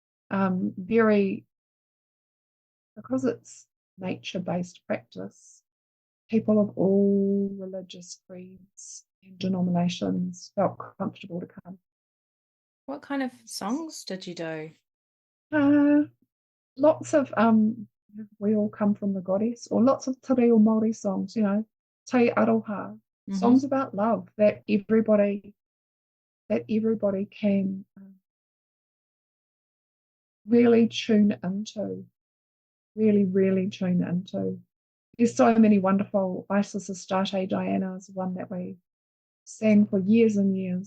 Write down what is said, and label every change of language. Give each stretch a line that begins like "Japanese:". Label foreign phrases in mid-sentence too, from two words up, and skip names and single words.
English: Because it's nature-based practice, people of all religious creeds and denominations felt comfortable to come. What kind of songs did you do? Lots of we all come from the goddess, or lots of
Māori: te reo Māori
English: songs,
Māori: te aroha,
English: songs about love that everybody can really tune into, really tune into. There's so many wonderful. Isis Astarte Diana is one that we sang for years and years.